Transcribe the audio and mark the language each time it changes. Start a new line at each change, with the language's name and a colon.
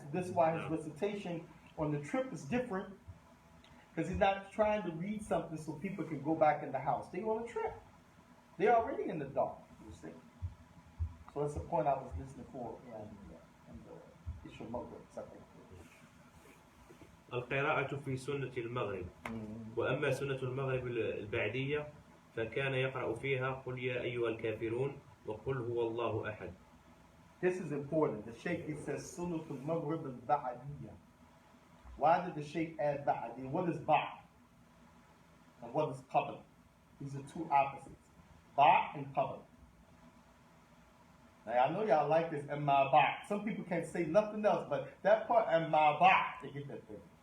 English: So this is why his recitation on the trip is different, because he's not trying to read something so people can go back in the house. They're on a trip. They're already in the dark, you see. So that's the point I was listening for in the issue of Maghrib.
Arabic: القراءة في سنة المغرب. وأما سنة المغرب البعدية فكان يقرأ فيها قل يا أيها الكافرون وقل هو الله أحد.
English: This is important. The Shaikh, he says Sunnah al-Maghrib al-Ba'adiyya. Why did the Shaikh add Ba'adiyya? What is Ba' and what is Qabl? These are two opposites. Ba' and Qabl. Now I know y'all like this Amma Ba'. Some people can't say nothing else, but that part Amma Ba', they get that thing.